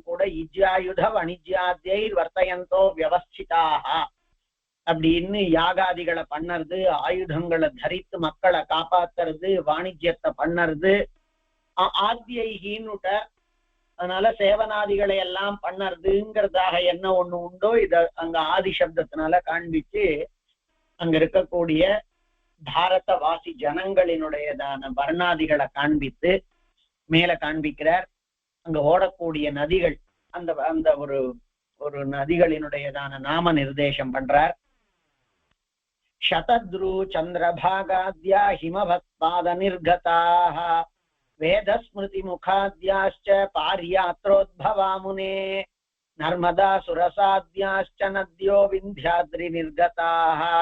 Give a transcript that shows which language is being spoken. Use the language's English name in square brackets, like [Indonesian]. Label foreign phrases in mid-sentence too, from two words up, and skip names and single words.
[Tamil] கூட [Sanskrit] इज्यायुध वणिज्याद्यै वर्तयन्तो व्यवस्थिताः [Tamil] அப்படின்னு யாகாதிகளை பண்ணறது, ஆயுதங்களை தரித்து மக்களை காப்பாத்துறது, வாணிஜ்யத்தை பண்ணறது, ஆத்தியைகின்னுட்ட அதனால சேவனாதிகளை எல்லாம் பண்ணறதுங்கிறதாக என்ன ஒண்ணு உண்டோ இத அங்க ஆதி சப்தத்தினால காண்பிச்சு அங்க இருக்கக்கூடிய பாரத வாசி ஜனங்களினுடையதான வர்ணாதிகளை காண்பித்து மேல காண்பிக்கிறார். அங்க ஓடக்கூடிய நதிகள் அந்த அந்த ஒரு ஒரு நதிகளினுடையதான நாம நிர்தேசம் பண்றார். [Sanskrit] शतद्रु चंद्रभागाद्या हिमवत्पाद निर्गताः वेदस्मृति मुखाद्याश्च पार्यात्रोद्भवा मुने नर्मदा सुरसाद्याश्च नद्यो विन्ध्याद्रि निर्गताः